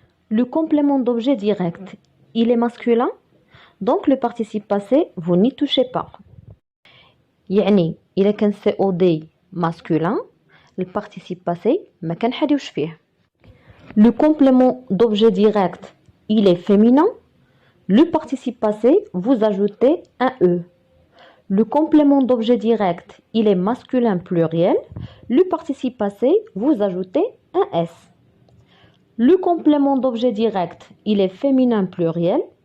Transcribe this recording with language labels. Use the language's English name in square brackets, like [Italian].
[French] Le complément d'objet direct, il est masculin, donc le participe passé, vous n'y touchez pas. [Arabic] يعني إلا كان [French] COD masculin, le participe passé [Arabic] ما كنحاديوش فيه. [French] Le complément d'objet direct, il est féminin, le participe passé, vous ajoutez un E. Le complément d'objet direct, il est masculin pluriel. Le participe passé, vous ajoutez un S. Le complément d'objet direct, il est féminin pluriel.